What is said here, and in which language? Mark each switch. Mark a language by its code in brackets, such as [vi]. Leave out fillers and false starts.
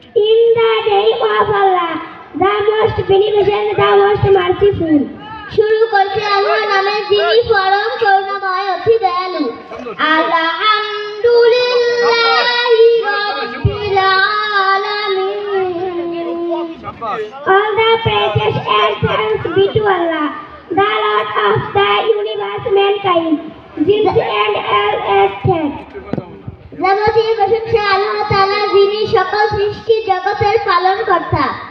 [en] In the name of Allah, the most beneficent, the most merciful. [bn] শুরু করছি আল্লাহর নামে যিনি পরম করুণাময় অতি দয়ালু। [ar] আলহামদুলিল্লাহি রাব্বিল আলামিন. [en] All the praises and thanks be to Allah, the Lord of the universe, mankind, jinns and all creatures. [bn] যাবতীয় প্রশংসা আল্লাহ তাআলা, যিনি সকল সৃষ্টি জগতের পালনকর্তা।